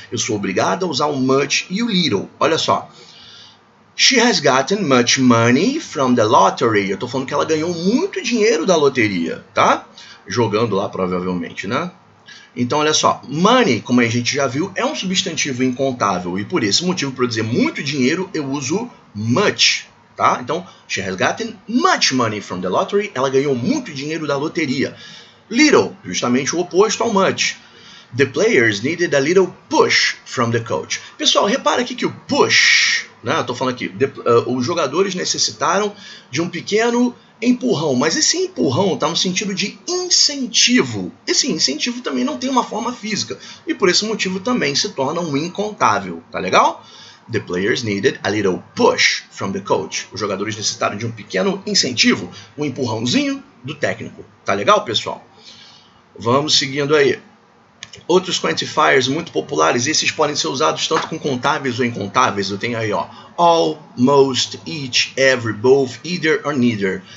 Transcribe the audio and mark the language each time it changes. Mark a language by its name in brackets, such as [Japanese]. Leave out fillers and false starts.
[Portuguese] Eu sou obrigado a usar o much e o little. Olha só. [English] She has gotten much money from the lottery. [Portuguese] Eu estou falando que ela ganhou muito dinheiro da loteria, tá? Jogando lá, provavelmente, né? Então, olha só, money, como a gente já viu, é um substantivo incontável e por esse motivo, para dizer muito dinheiro, eu uso much, tá? [English] Então, she has gotten much money from the lottery. [Portuguese] Ela ganhou muito dinheiro da loteria. Little, justamente o oposto ao much. [English] The players needed a little push from the coach. [Portuguese] Pessoal, repara aqui que o push, né? Eu tô falando aqui, os jogadores necessitaram de um pequeno empurrão, mas esse empurrão está no sentido de incentivo. Esse incentivo também não tem uma forma física e por esse motivo também se torna um incontável, tá legal? [English] The players needed a little push from the coach. [Portuguese] Os jogadores necessitaram de um pequeno incentivo, um empurrãozinho do técnico. Tá legal, pessoal? Vamos seguindo aí. Outros quantifiers muito populares, esses podem ser usados tanto com contáveis ou incontáveis. Eu tenho aí, ó, all, most, each, every, both, either or neither.